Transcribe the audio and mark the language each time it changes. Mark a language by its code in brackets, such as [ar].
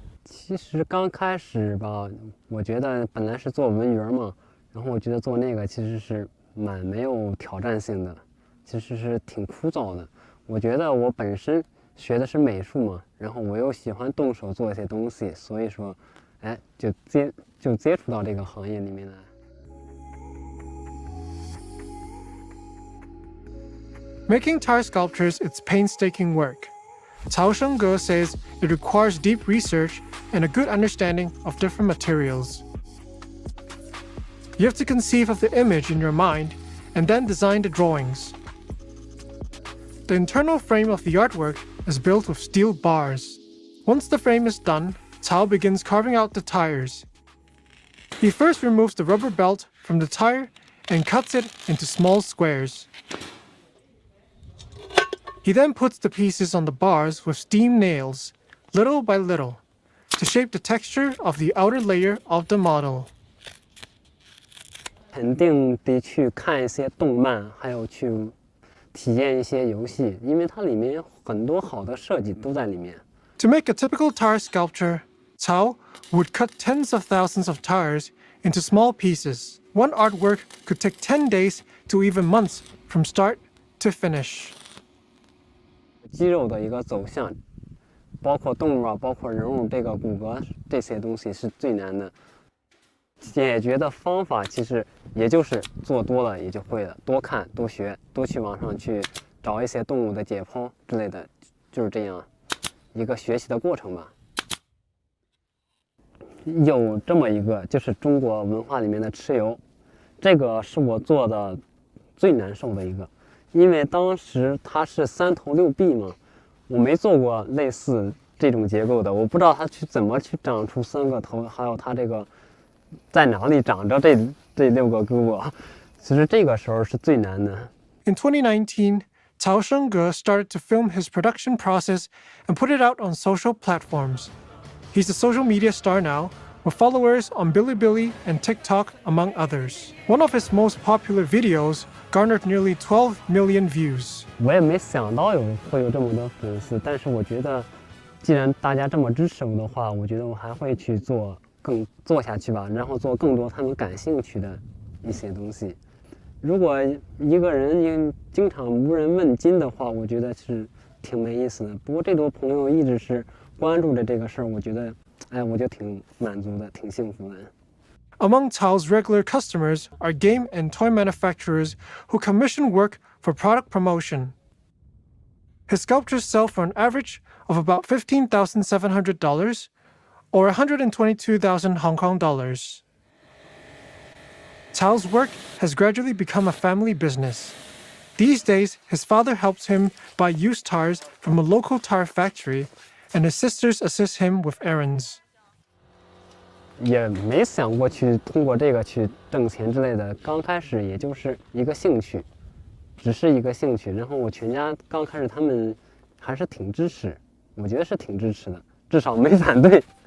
[zh] 其实刚开始吧，我觉得本来是做文员嘛，然后我觉得做那个其实是蛮没有挑战性的，其实是挺枯燥的。我觉得我本身学的是美术嘛，然后我又喜欢动手做一些东西，所以说，就接触到这个行业里面来。 [en] Making tire sculptures is painstaking work. Tao Shunga says it requires deep research and a good understanding of different materials. You have to conceive of the image in your mind and then design the drawings. The internal frame of the artwork is built with steel bars. Once the frame is done, Tao begins carving out the tires. He first removes the rubber belt from the tire and cuts it into small squares. He then puts the pieces on the bars with steam nails, little by little, to shape the texture of the outer layer of the model. [zh] 肯定得去看一些动漫，还有去体验一些游戏，因为它里面有很多好的设计都在里面。 [en] To make a typical tire sculpture, Tao would cut tens of thousands of tires into small pieces. One artwork could take 10 days to even months from start to finish. [zh] 肌肉的一个走向，包括动物啊，包括人物这个骨骼这些东西是最难的。解决的方法其实也就是做多了也就会了，多看多学，多去网上去找一些动物的解剖之类的，就是这样一个学习的过程吧。有这么一个就是中国文化里面的蚩尤，这个是我做的最难受的一个。因为当时它是3头6臂嘛，我没做过类似这种结构的，我不知道它怎么去长出3个头，还有它这个在哪里长着这6个胳膊，其实这个时候是最难的。 [en] In 2019, Tao Shunga started to film his production process and put it out on social platforms. He's a social media star now, with followers on Bilibili and TikTok, among others. One of his most popular videos garnered nearly 12 million views. [zh] 我也没想到会有这么多粉丝，但是我觉得，既然大家这么支持我的话，我觉得我还会去做下去吧，然后做更多他们感兴趣的一些东西。如果一个人经常无人问津的话，我觉得是挺没意思的。不过这多朋友一直是关注着这个事儿，我觉得，我就挺满足的，挺幸福的。 [en] Among Tao's regular customers are game and toy manufacturers who commission work for product promotion. His sculptures sell for an average of about $15,700 or 122,000 Hong Kong dollars. Tao's work has gradually become a family business. These days, his father helps him buy used tires from a local tire factory, and his sisters assist him with errands. [zh] 也没想过去通过这个去挣钱之类的，刚开始也就是一个兴趣，只是一个兴趣。然后我全家刚开始他们还是挺支持，我觉得是挺支持的，至少没反对。